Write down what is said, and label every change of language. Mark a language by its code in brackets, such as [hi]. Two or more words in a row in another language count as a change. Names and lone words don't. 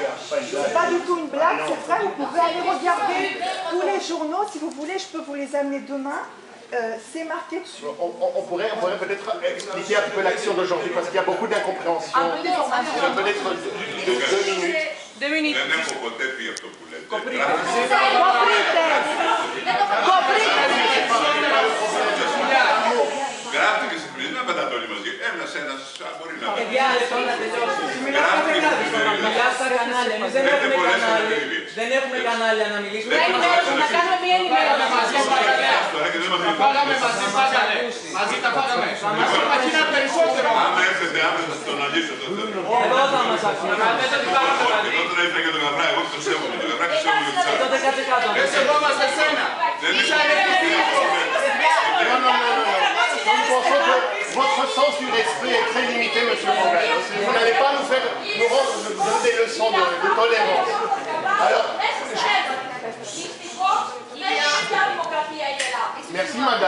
[fr] C'est pas du tout une blague, c'est vrai, vous pouvez aller regarder tous les journaux, si vous voulez, je peux vous les amener demain. C'est marqué dessus. On pourrait peut-être expliquer un peu l'action d'aujourd'hui parce qu'il y a beaucoup d'incompréhension. Peut-être 2 minutes. 2 minutes. [el] Γράφτηκε και στην πρωινή, δεν πατάτε όλοι μαζί. Ένας μπορεί να πει. Παιδιά, μιλάω στα κανάλια. Εμείς δεν έχουμε κανάλια να μιλήσουμε. Να κάνουμε μία ενημέρωση. Φάγαμε μαζί, φάγαμε. Μαζί τα φάγαμε. Μας είναι περισσότερο. Άμα έρθετε άμεσα στον αλήθεια το θέμα. Εδώ θα μας αφήνουν. Εγώ τώρα ήρθα για τον Γαβρά, εγώ το σέβομαι. Το Γαβρά και σέβομαι για Τότε κάτσε κάτω. Δεν σεβόμαστε εσένα. [fr] Nous pensons que votre sens du respect est très limité, monsieur Pangalos. Vous n'allez pas nous donner des leçons de tolérance. Alors, merci madame.